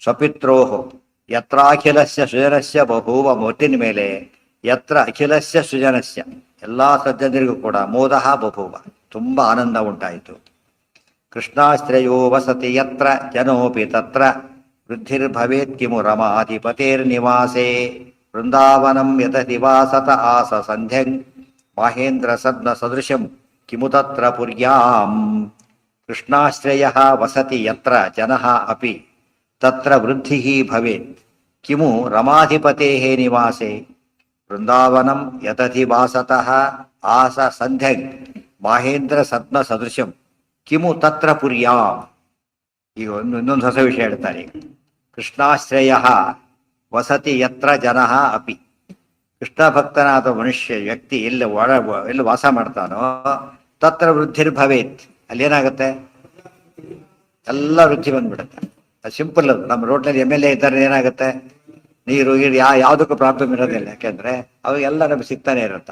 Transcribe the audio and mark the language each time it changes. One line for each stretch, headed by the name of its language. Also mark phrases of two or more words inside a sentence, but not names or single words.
Sanskrit: ಸ್ವಪಿತ್ರೋಹೋ ಯತ್ರಾಖಿಲಸ್ಯ ಸುಜನಸ್ಯ ಬಭೂವ.
Kannada: ಮೊಟ್ಟಿನ ಮೇಲೆ
Sanskrit: ಯತ್ರ ಅಖಿಲಸ್ಯ ಸೃಜನಸ್ಯ
Kannada: ಎಲ್ಲಾ ಸಜ್ಜನರಿಗೂ ಕೂಡ
Sanskrit: ಮೋದಃ ಬಭೂವ
Kannada: ತುಂಬ ಆನಂದ ಉಂಟಾಯಿತು.
Sanskrit: ಕೃಷ್ಣಾಶ್ರಯೋ ವಸತಿ ಯತ್ರ ಜನೋಪಿ ತತ್ರ ವೃದ್ಧಿರ್ಭವೇತ್ ಕಿಮು ರಮಾಧಿಪತೇರ್ನಿವಾಸೇ ವೃಂದಾವನಂ ಯತತಿ ವಾಸತ ಆಸ ಸಂಧ್ಯಂ ಮಾಹೇಂದ್ರ ಸದ್ನ ಸದೃಶಂ ಕಿಮು ತತ್ರ ಪುರ್ಯಾಂ. ಕೃಷ್ಣಾಶ್ರಯಃ ವಸತಿ ಯತ್ರ ಜನಃ ಅಪಿ ತತ್ರ ವೃದ್ಧಿಃ ಭವೇತ್ ಕಿಮು ರಮಾಧಿಪತೇಃ ನಿವಾಸೇ ವೃಂದಾವನಂ ಯತತಿ ವಾಸತಃ ಆಸ ಸಂಧ್ಯಂ ಮಾಹೇಂದ್ರ ಸದ್ನ ಸದೃಶಂ ಕಿಮು ತತ್ರ ಪುರ್ಯಾಂ.
Kannada: ಈಗ ಇನ್ನೊಂದು ಹೊಸ ವಿಷಯ ಹೇಳ್ತಾರೆ.
Sanskrit: ಕೃಷ್ಣಾಶ್ರಯ ವಸತಿ ಯತ್ರ ಜನಃ ಅಪಿ.
Kannada: ಕೃಷ್ಣ ಭಕ್ತನಾದ ಮನುಷ್ಯ ವ್ಯಕ್ತಿ ಎಲ್ಲಿ ವಾಸ ಮಾಡ್ತಾನೋ
Sanskrit: ತತ್ರ ವೃದ್ಧಿರ್ಭವೇತ್,
Kannada: ಅಲ್ಲೇನಾಗುತ್ತೆ ಎಲ್ಲ ವೃದ್ಧಿ ಬಂದ್ಬಿಡುತ್ತೆ. ಅದು ಸಿಂಪಲ್. ಅದು ನಮ್ಮ ರೋಡ್ನಲ್ಲಿ ಎಮ್ ಎಲ್ ಎ ಇದ್ದಾರೆ, ಏನಾಗುತ್ತೆ ನೀರು ಗೀರು ಯಾವುದಕ್ಕೂ ಪ್ರಾಬ್ಲಮ್ ಇರೋದಿಲ್ಲ. ಯಾಕೆಂದ್ರೆ ಅವೆಲ್ಲ ನಮ್ಗೆ ಸಿಗ್ತಾನೆ ಇರುತ್ತೆ.